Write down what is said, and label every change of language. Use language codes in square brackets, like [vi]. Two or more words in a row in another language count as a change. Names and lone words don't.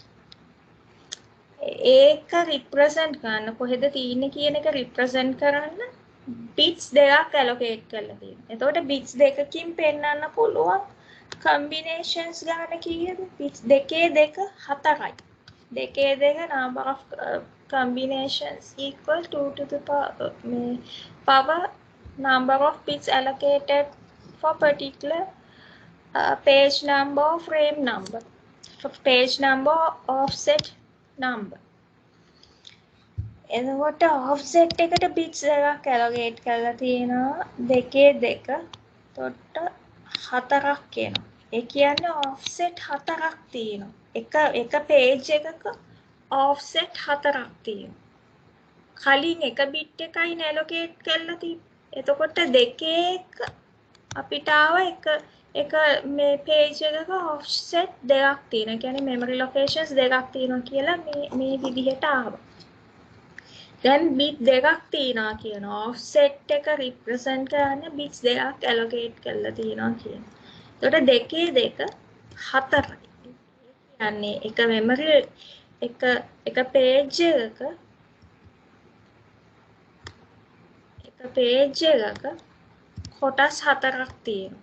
[si] ඒක රිප්‍රසන්ට් කරන්න කොහෙද තියෙන්නේ කියන එක රිප්‍රසන්ට් කරන්න බිට්ස් දෙකක් ඇලොකේට් කරලා තියෙනවා. එතකොට බිට්ස් දෙකකින් පෙන්වන්න පුළුවන් කම්බිනේෂන්ස් ගන්න කීයද? බිට්ස් දෙකේ 2 4යි. [en] දෙකේ 2 number of combinations equal 2 to the power number of bits allocated for particular page number or frame number, for page number offset number. [si] එතකොට offset එකට bits එකක් allocate කරලා තියෙනවා දෙකේ 2. එතකොට 4ක් එනවා. ඒ කියන්නේ offset 4ක් තියෙනවා. එක page එකක offset 4ක් තියෙනවා. කලින් එක bit එකයි allocate කරලා තිබ්බේ. එතකොට දෙකේ අපිට ආව එක මේ page එකක offset දෙකක් තියෙනවා. කියන්නේ [en] memory locations [si] දෙකක් තියෙනවා කියලා මේ විදිහට ආවා. දැන් bit දෙකක් තියෙනවා කියනවා. offset එක represent කරන්න bits දෙකක් allocate කරලා තියෙනවා කියනවා. එතකොට දෙකේ 2 4යි. කියන්නේ එක memory එක page එකක කොටස් 4ක් තියෙනවා.